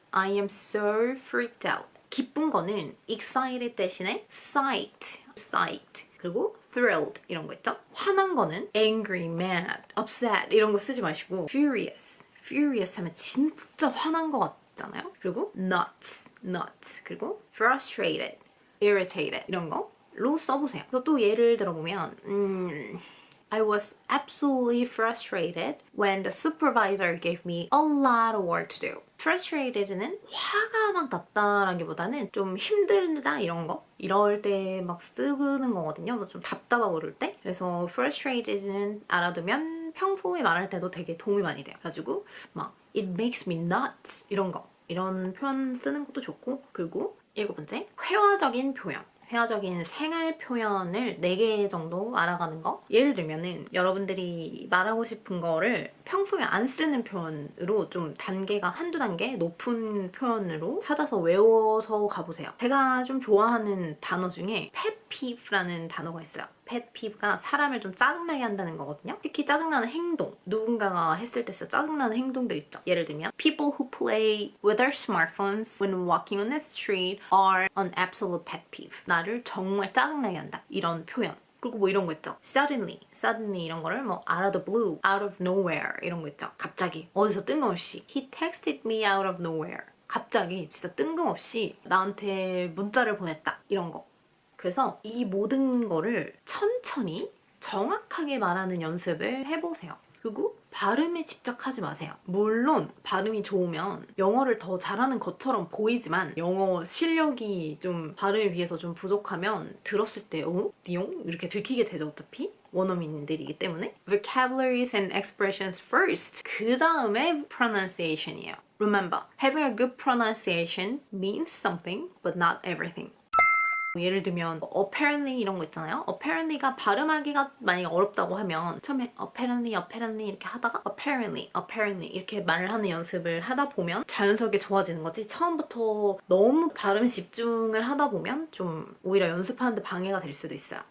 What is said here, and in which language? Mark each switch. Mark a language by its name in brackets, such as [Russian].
[English] I am so freaked out. [Korean] 기쁜 거는 excited 대신에 psyched 그리고 thrilled 이런 거 있죠? 화난 거는 angry, mad, upset 이런 거 쓰지 마시고 furious 하면 진짜 화난 거 같잖아요? 그리고 nuts 그리고 frustrated, irritated 이런 거로 써보세요. 그래서 또 예를 들어보면 [English] I was absolutely frustrated when the supervisor gave me a lot of work to do. [Korean] frustrated는 화가 막 났다라기보다는 좀 힘들다 이런 거 이럴 때 막 쓰는 거거든요. 좀 답답하고 그럴 때. 그래서 frustrated는 알아두면 평소에 말할 때도 되게 도움이 많이 돼요. 그래가지고 막 [English] it makes me nuts [Korean] 이런 거 이런 표현 쓰는 것도 좋고. 그리고 7번째 회화적인 표현. 회화적인 생활 표현을 4개 정도 알아가는 거. 예를 들면은 여러분들이 말하고 싶은 거를 평소에 안 쓰는 표현으로 좀 단계가 한두 단계 높은 표현으로 찾아서 외워서 가보세요. 제가 좀 좋아하는 단어 중에 pet peeve라는 단어가 있어요. pet peeve가 사람을 좀 짜증나게 한다는 거거든요. 특히 짜증나는 행동. 누군가가 했을 때 진짜 짜증나는 행동들 있죠. 예를 들면 [English] people who play with their smartphones when walking on the street are an absolute pet peeve. [Korean] 나를 정말 짜증나게 한다. 이런 표현. 그리고 뭐 이런 거 있죠. suddenly 이런 거를 뭐 [English] out of the blue, out of nowhere [Korean] 이런 거 있죠. 갑자기 어디서 뜬금없이 [English] he texted me out of nowhere. [Korean] 갑자기 진짜 뜬금없이 나한테 문자를 보냈다. 이런 거. 그래서 이 모든 거를 천천히 정확하게 말하는 연습을 해보세요. 그리고 발음에 집착하지 마세요. 물론 발음이 좋으면 영어를 더 잘하는 것처럼 보이지만 영어 실력이 좀 발음에 비해서 좀 부족하면 들었을 때 띠용? 이렇게 들키게 되죠. 어차피 원어민들이기 때문에. [English] Vocabularies and expressions first. [Korean] 그 다음에 pronunciation이에요. [English] Remember, having a good pronunciation means something but not everything. [Korean] 예를 들면 apparently 이런 거 있잖아요. apparently가 발음하기가 만약에 어렵다고 하면 처음에 apparently 이렇게 하다가 apparently 이렇게 말을 하는 연습을 하다 보면 자연스럽게 좋아지는 거지. 처음부터 너무 발음에 집중을 하다 보면 좀 오히려 연습하는데 방해가 될 수도 있어요.